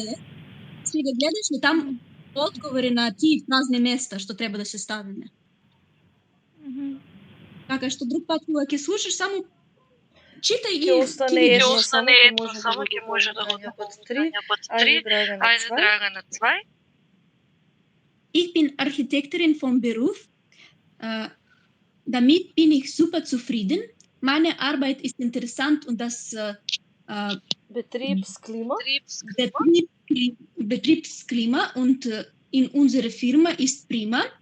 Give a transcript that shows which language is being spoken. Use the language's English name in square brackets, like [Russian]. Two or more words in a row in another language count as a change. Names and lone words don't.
[Macedonian] Сега гледаш ли там одговори на тие празни места што треба да се ставиме. Така што друг пат кога ќе слушаш само читај и Ќе остане ќе едно, видиш. само ќе може да го допълни. под 3. Под Ajde, 3. Dragana, Ajde, 2. Dragana, 2. [German] Ich bin Architektin vom Beruf. Damit bin ich super zufrieden. Meine Arbeit ist interessant und das Betriebsklima. Betriebsklima und in unserer Firma ist prima.